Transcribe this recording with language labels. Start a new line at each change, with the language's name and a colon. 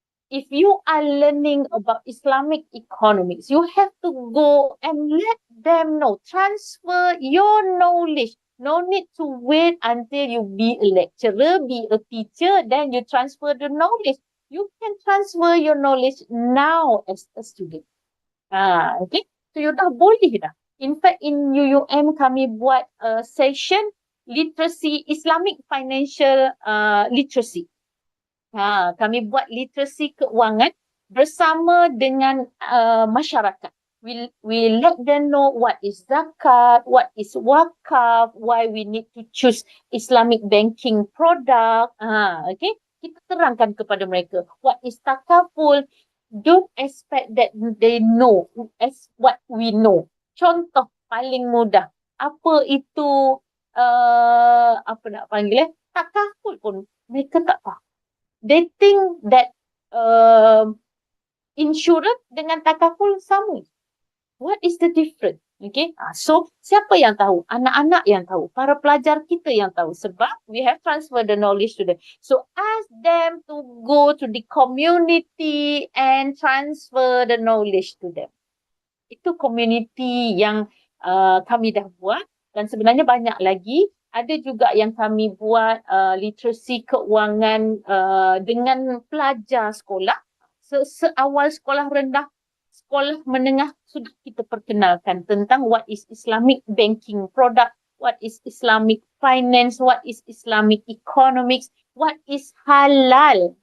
English: If you are learning about Islamic economics, you have to go and let them know, transfer your knowledge. No need to wait until you be a lecturer, be a teacher, then you transfer the knowledge. You can transfer your knowledge now as a student. Okay, so you
Malay: dah boleh dah.
English: In fact, in UUM
Malay: kami buat
English: session literacy, Islamic financial literacy.
Malay: Kami buat literasi keuangan bersama dengan masyarakat.
English: We let them know what is zakat, what is wakaf, why we need to choose Islamic banking product.
Malay: Okay, kita terangkan kepada mereka
English: what is takaful. Don't expect that they know as what we know.
Malay: Contoh paling mudah, apa itu apa nak panggil takaful pun mereka tak tahu.
English: They think that insurance dengan takaful sama. What is the difference? Okay, so
Malay: siapa yang tahu? Anak-anak yang tahu, para pelajar kita yang tahu, sebab
English: we have transfer the knowledge to them. So ask them to go to the community and transfer the knowledge to them.
Malay: Itu community yang kami dah buat, dan sebenarnya banyak lagi. Ada juga yang kami buat literasi keuangan dengan pelajar sekolah. Seawal sekolah rendah, sekolah menengah sudah kita perkenalkan tentang
English: what is Islamic banking product, what is Islamic finance, what is Islamic economics, what is halal.